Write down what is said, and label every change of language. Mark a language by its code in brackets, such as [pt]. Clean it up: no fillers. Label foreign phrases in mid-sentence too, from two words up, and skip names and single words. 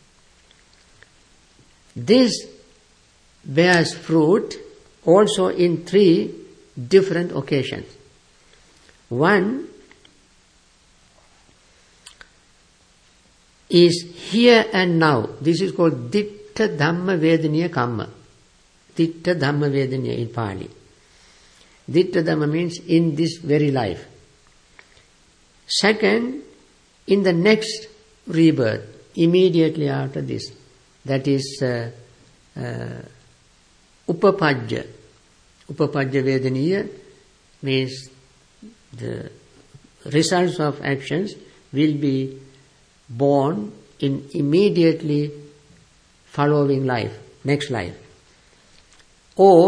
[en] This bears fruit also in three different occasions. One is here and now. This is called [pi] Ditta Dhamma Vedaniya Kamma. Ditta Dhamma Vedaniya [en] in Pali. [pi] Ditta Dhamma [en] means in this very life. Second, in the next rebirth, immediately after this. That is Upapajja. [pi] Upapajja Vedaniya [en] means the results of actions will be born in immediately following life, next life.